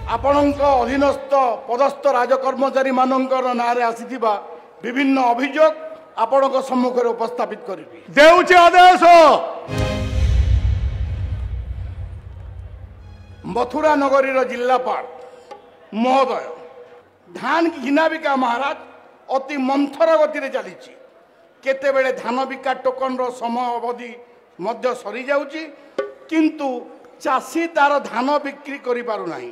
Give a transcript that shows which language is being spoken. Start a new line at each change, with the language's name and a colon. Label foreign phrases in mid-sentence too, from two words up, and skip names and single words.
Odia: ଆପଣଙ୍କ ଅଧୀନସ୍ଥ ପଦସ୍ଥ ରାଜକର୍ମଚାରୀ ମାନଙ୍କର ନାଁରେ ଆସିଥିବା ବିଭିନ୍ନ ଅଭିଯୋଗ ଆପଣଙ୍କ ସମ୍ମୁଖରେ ଉପସ୍ଥାପିତ କରିବି। ଦେଉଛି ଆଦେଶ। ମଥୁରା ନଗରୀର ଜିଲ୍ଲାପାଳ ମହୋଦୟ ଧାନ ଘିନା ବିକା ମହାରାଜ ଅତି ମନ୍ଥର ଗତି ଚାଲି କେତେବେଳେ ଧାନ ବିକା ଟୋକନ ର ସମୟ ଅବଧି ମଧ୍ୟ ସରି ଯାଉଛି କିନ୍ତୁ ଚାଷୀ ତାର ଧାନ ବିକ୍ରି କରି ପାରୁ ନାହିଁ।